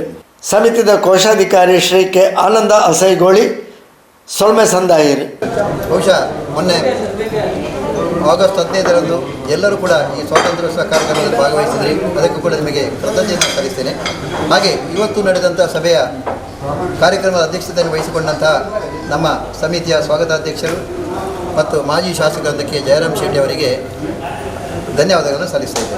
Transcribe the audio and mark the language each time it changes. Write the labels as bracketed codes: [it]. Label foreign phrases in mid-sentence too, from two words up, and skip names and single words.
[tcy] ಸಮಿತಿದ ಕೋಶಾಧಿಕಾರಿ ಶ್ರೀ ಕೆ ಆನಂದ ಅಸೈಗೋಳಿ, ಸೊಲ್ಮೆ ಸಂದಾಯಿರು. [kn] ಬಹುಶಃ ಮೊನ್ನೆ ಆಗಸ್ಟ್ 15ರಂದು ಎಲ್ಲರೂ ಕೂಡ ಈ ಸ್ವಾತಂತ್ರ್ಯೋತ್ಸವ ಕಾರ್ಯಕ್ರಮದಲ್ಲಿ ಭಾಗವಹಿಸಿದ್ರಿ, ಅದಕ್ಕೂ ಕೂಡ ನಿಮಗೆ ಕೃತಜ್ಞತೆ ಸಲ್ಲಿಸ್ತೇನೆ. ಹಾಗೆ ಇವತ್ತು ನಡೆದಂಥ ಸಭೆಯ ಕಾರ್ಯಕ್ರಮದ ಅಧ್ಯಕ್ಷತೆಯನ್ನು ವಹಿಸಿಕೊಂಡಂತಹ ನಮ್ಮ ಸಮಿತಿಯ ಸ್ವಾಗತಾಧ್ಯಕ್ಷರು ಮತ್ತು ಮಾಜಿ ಶಾಸಕರಾದ ಕೆ ಜಯರಾಮ್ ಶೆಟ್ಟಿ ಅವರಿಗೆ ಧನ್ಯವಾದಗಳನ್ನು ಸಲ್ಲಿಸ್ತೇನೆ.